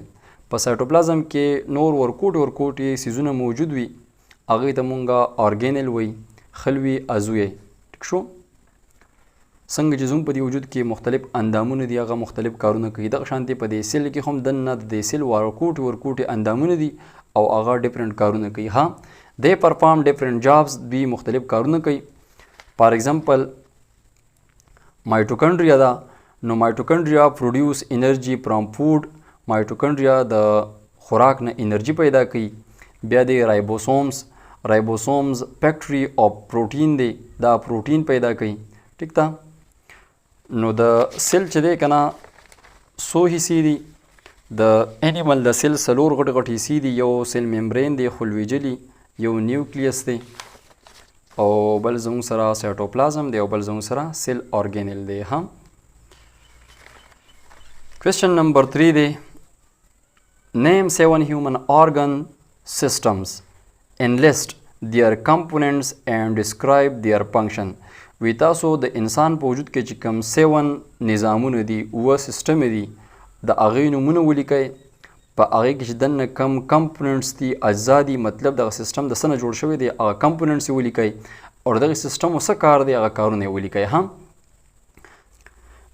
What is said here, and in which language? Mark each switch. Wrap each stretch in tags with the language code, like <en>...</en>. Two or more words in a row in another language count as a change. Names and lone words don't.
<ps>په سایټوپلازم کې نور ورکوټي څیزونه موجود وي، هغوی ته مونږ organelle وایي، خلوي عضوي. ټیک شو؟ څنګه چې زموږ په دې وجود کې مختلف اندامونه دي، هغه مختلف کارونه کوي، دغه شانتې په دې سیل کې هم دننه د دې سیل ورکوټي اندامونه دي او هغه ډفرنټ کارونه کوي.</ps> <en>they perform different jobs.</en> <ps>دوی مختلف کارونه کوي.</ps> <en>for example mitochondria</en> <ps>ده، نو</ps> <en>mitochondria produce energy from food.</en> <ps>مایټوکونډریا د خوراک نه انرژي پیدا کوي. بیا دی</ps> <en>ribosomes factory of protein</en> <ps>دی، دا پروټین پیدا کوي. ټیک ده؟ نو د سیل چې دی که نه څو حصې دي؟ د انیمل د سیل څلور غټ حصې دي. یو</ps> <en>cell membrane</en> <ps>دی خلویجلي، یو نیوکلیس دی، او بل زموږ سره سایټوپلازم دی، او بل زموږ سره</ps> <en>cell organelle</en> <ps>دی.</ps> <en>question number 3 دی name 7 human organ systems, enlist their components and describe their function.</en> <ps>وی تاسو د انسان په وجود کې چې کوم 7 نظامونه دي، 7 سیسټم دي، د هغې نومونه ولیکئ. په هغې کې چې دننه کم کمپوننټس دي، اجزا دي، مطلب دغه سیسټم د څه نه جوړ شوی دی، هغه کمپوننټس یې ولیکئ، او دغه سیسټم څه کار دی هغه کارونه یې ولیکئ.</ps>